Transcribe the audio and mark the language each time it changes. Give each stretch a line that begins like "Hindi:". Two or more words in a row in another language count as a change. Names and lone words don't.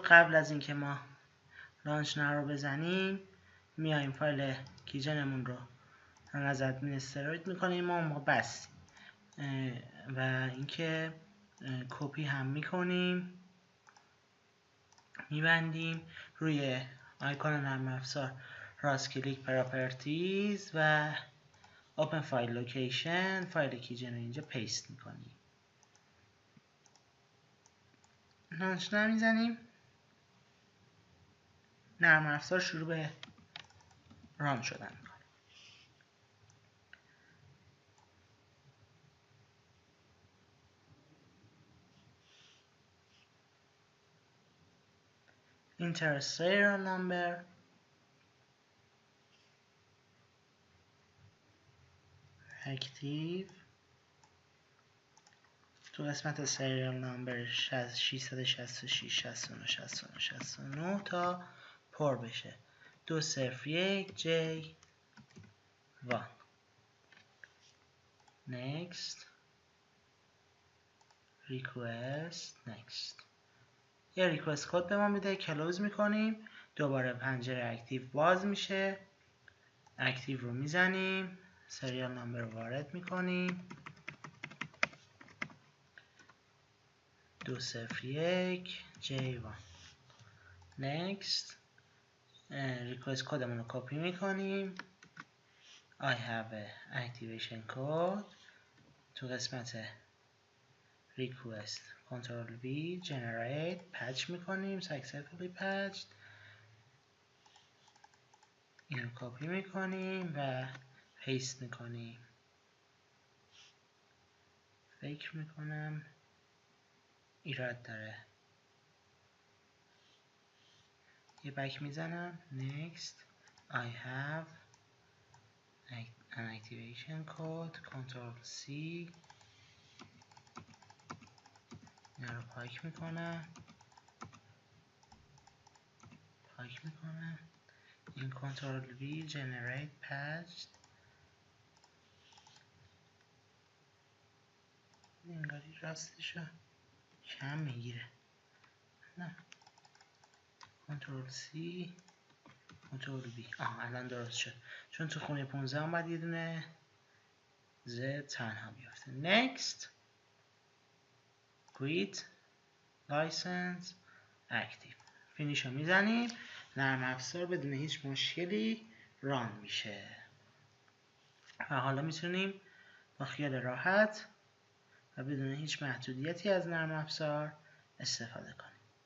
Persian: قبل از اینکه ما لانچ رو بزنیم میایم فایل کیجنمون رو از ادمینستریت میکنیم، ما بس و اینکه کپی هم میکنیم، میبندیم روی آیکون نرم افزار، راست کلیک پراپرتیز و
English: open file location,
Persian: فایل کیجن رو اینجا پیست میکنیم. لانچ میزنیم، نرم افزار شروع به ران شدن میکنه.
English: Enter serial number،
Persian: اکتیو، تو قسمت
English: serial number
Persian: 666 69 69 69 تا پر بشه.
English: 201 J1 next request next.
Persian: یه ریکوست کد به ما میده، کلوز میکنیم، دوباره پنجره اکتیو باز میشه، اکتیو رو میزنیم،
English: serial number
Persian: رو وارد میکنیم، 201 J1 next. ریکوست کدمون رو کپی میکنیم،
English: I have a activation code،
Persian: تو قسمت
English: request Ctrl V generate patch
Persian: میکنیم
English: successfully patched،
Persian: اینو کپی میکنیم و پیست میکنیم. فکر میکنم ایراد داره، یه بک میزنم
English: next I have an activation code Ctrl C،
Persian: اینا رو پاک میکنم این
English: Ctrl V generate patched،
Persian: انگاری راستشو کم میگیره، نه
English: Ctrl C Ctrl V
Persian: الان درست شد، چون تو خونه 15 هم باید یه دونه Z تنها بیافته.
English: next quit license active،
Persian: فینیش رو میزنیم، نرم افزار بدون هیچ مشکلی ران میشه و حالا میتونیم با خیال راحت و بدون هیچ محدودیتی از نرم افزار استفاده کنیم.